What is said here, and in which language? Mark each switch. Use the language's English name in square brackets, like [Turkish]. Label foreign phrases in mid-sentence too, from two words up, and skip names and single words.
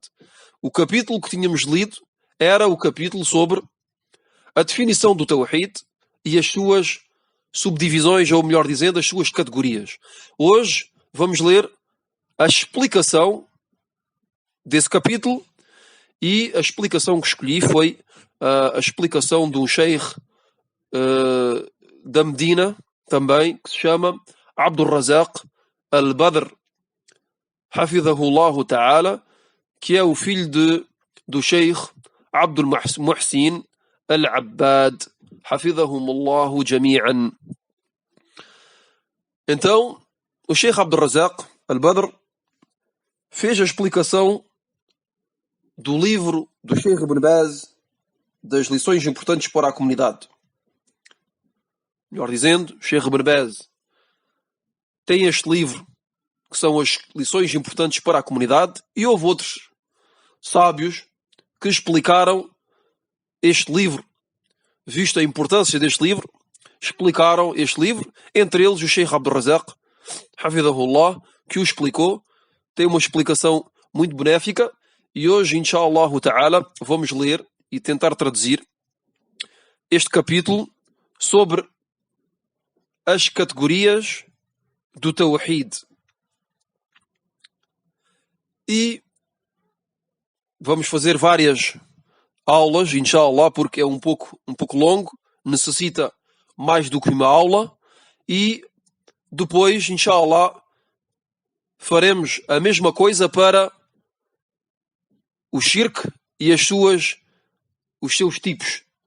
[Portuguese] O capítulo que tínhamos lido era o capítulo sobre a definição do Tawhid e as suas subdivisões, ou melhor dizendo, as suas categorias. Hoje vamos ler a explicação desse capítulo, e a explicação que escolhi foi a explicação de um sheikh da Medina também, que se chama Abdul Razak al-Badr, [Arabic] حفظه الله تعالى, [Portuguese] que é o filho do Sheikh Abdul Muhsin al-Abbad, [Arabic] حفظهم الله جميعا. [Portuguese] Então, o Sheikh Abdul Razak al-Badr fez a explicação do livro do Sheikh Ibn Baz, das lições importantes para a comunidade. Melhor dizendo, o Sheikh Ibn Baz tem este livro, que são as lições importantes para a comunidade, e houve outros sábios que explicaram este livro, visto a importância deste livro, explicaram este livro, entre eles o Sheikh Abdul Razak, hafidhahullah, que o explicou, tem uma explicação muito benéfica, e hoje, [Arabic] إن شاء الله تعالى, [Portuguese] vamos ler e tentar traduzir este capítulo sobre as categorias do Tawhid. E vamos fazer várias aulas, inshallah, porque é um pouco longo, necessita mais do que uma aula, e depois, inshallah, faremos a mesma coisa para o shirk e os seus tipos.